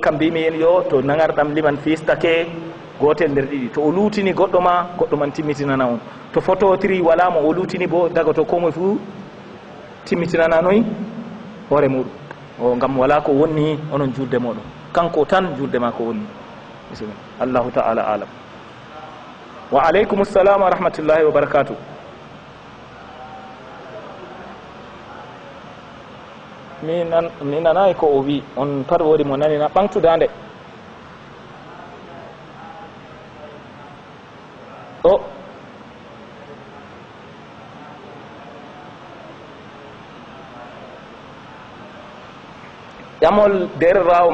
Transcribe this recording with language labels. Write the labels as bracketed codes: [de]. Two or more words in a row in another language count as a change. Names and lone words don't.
[ff] kam mbimi en yo to nagarɗam liman fistake gotel nder ɗiɗi to o luutini goɗɗo man timmitinana on to phototiri wala mo o luutini bo daga to komoye fo timmitinananoyi hoore muɗum o gam wala ko wonni onon juurde moɗon kanko tan juurde ma ko wonni [ar] بسم الله الله تعالى أعلم وعليكم السلام ورحمة الله وبركاته [ff] mi nanayi ko o wi on pat woodi mo nanina ɓantudande o ƴamol nder raw